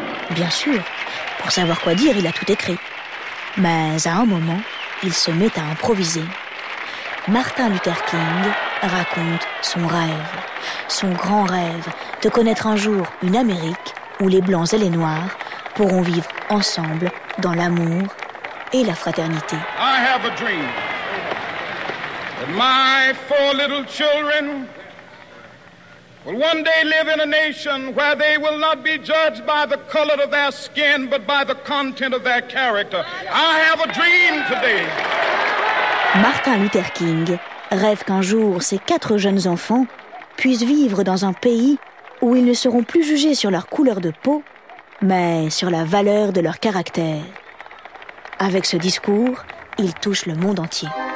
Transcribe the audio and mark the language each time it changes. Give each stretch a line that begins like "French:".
French: Bien sûr, pour savoir quoi dire, il a tout écrit. Mais à un moment, il se met à improviser. Martin Luther King raconte son rêve. Son grand rêve de connaître un jour une Amérique où les Blancs et les Noirs pourront vivre ensemble dans l'amour et la fraternité.
English: I have a dream that my four little children will one day live in a nation where they will not be judged by the color of their skin, but by the content of their character. I have a dream today.
French: Martin Luther King rêve qu'un jour ses quatre jeunes enfants puissent vivre dans un pays où ils ne seront plus jugés sur leur couleur de peau, mais sur la valeur de leur caractère. Avec ce discours, il touche le monde entier.